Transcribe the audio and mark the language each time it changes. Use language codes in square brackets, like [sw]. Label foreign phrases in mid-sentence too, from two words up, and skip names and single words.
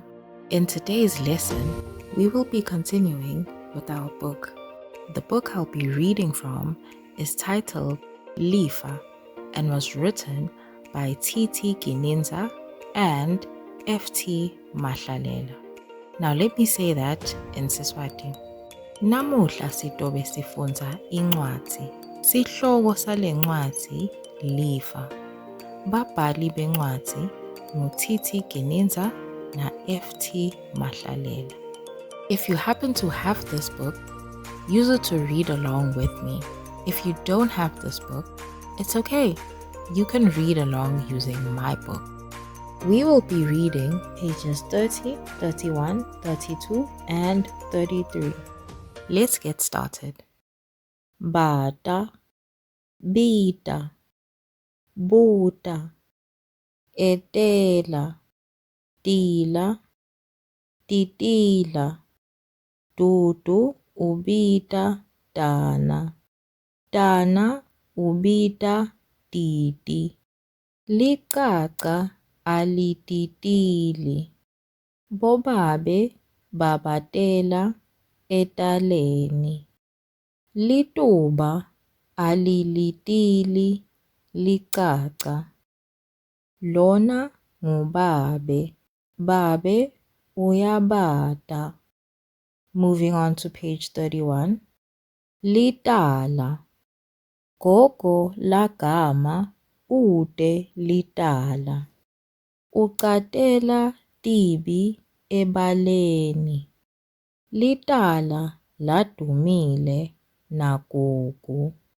[en] In today's lesson, we will be continuing with our book. The book I'll be reading from is titled Lifa and was written by T.T. Gininza and F.T. Mahlalela. Now let me say that in Siswati. [ss] Namuhla sitobe sifunza incwadi. Sihloko sale ncwadi Lifa. Babhali bencwadi T.T. Gininza na F.T. Mahlalela. [en] If you happen to have this book, use it to read along with me. If you don't have this book, it's okay. You can read along using my book. We will be reading pages 30, 31, 32, and 33. Let's get started. [ss] Bata, bita, buta, etela, tila, titila, dudu ubita dana, dana ubita titi, licaca alititili, bobabe babatela etaleni, lituba alilitili licaca, lona ngubabe, babe uyabata. [en] Moving on to page 31. [ss] Litala. Gogo lagama ude litala. Ucatela tibi ebaleni. Litala ladumile nagugu.